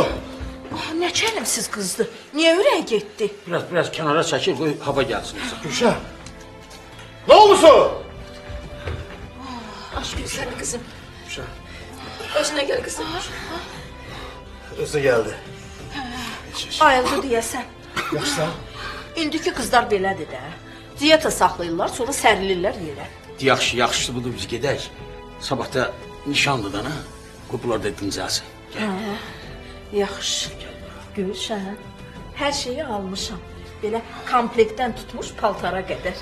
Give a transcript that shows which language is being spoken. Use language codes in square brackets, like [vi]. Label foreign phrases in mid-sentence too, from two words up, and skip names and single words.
[tr] Ne çelimsiz kızdı. Niye yüreğe gitti? [az] Biraz kənara çəkil, qoy hava gəlsin. [tr] Gülşah! Ne oldu su? Aşk güzel kızım. Başına gel kızım. Özü geldi. Ayıldı diyesen. [az] Yaxşı. İndiki kızlar belədir də. Diyeta saxlayırlar, sonra sərilirlər yerə. Yaxşı, budur biz gedək. Sabah da nişandır da, ha? Qoplar da dincəlsin. Yaxşı. Gülşən, hər şeyi almışam. Belə komplektdən tutmuş paltara qədər.